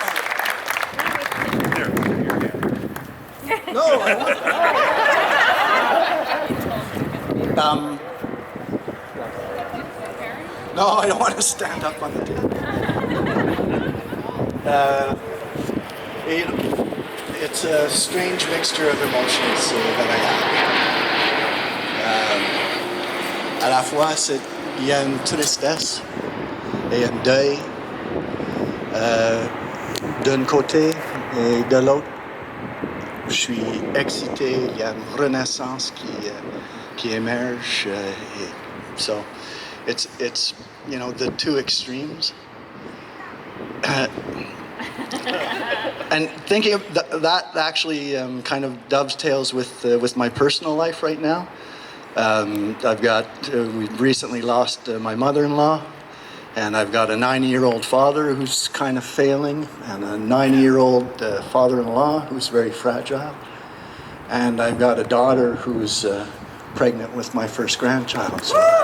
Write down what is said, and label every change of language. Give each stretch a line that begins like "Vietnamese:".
English: There, your hand. No, I want. No, I don't want to stand up on the table. It's a strange mixture of emotions that I have.
French: À la fois, il y a une tristesse et un deuil d'un côté et de l'autre. Je suis excité, il y a une renaissance qui émerge.
English: So it's you know, the two extremes. And thinking of that actually kind of dovetails with my personal life right now. We've recently lost my mother-in-law, and I've got a 90-year-old father who's kind of failing, and a 90-year-old father-in-law who's very fragile, and I've got a daughter who's pregnant with my first grandchild. So.